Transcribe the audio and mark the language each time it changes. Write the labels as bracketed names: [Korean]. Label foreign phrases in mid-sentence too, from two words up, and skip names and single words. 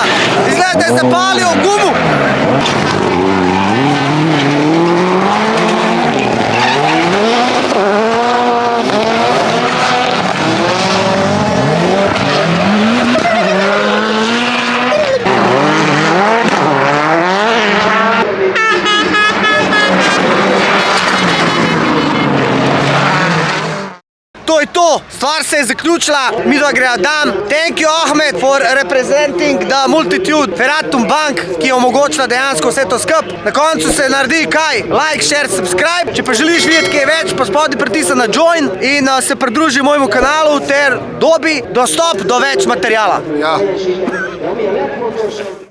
[Slovenian] Izgleda, da je zapalil gumu. To je to, stvar se je zaključila, mi dva greja dam. [English] Thank you Ahmed for representing the multitude Ferratum Bank, [Slovenian] ki je omogočila dejansko vse to skup. Na koncu se naredi kaj? [English] Like, share, subscribe. [Slovenian] Če pa želiš videti kaj več, pa spodaj pritisni na join in se pridruži mojemu kanalu ter dobi dostop do več materijala. Ja.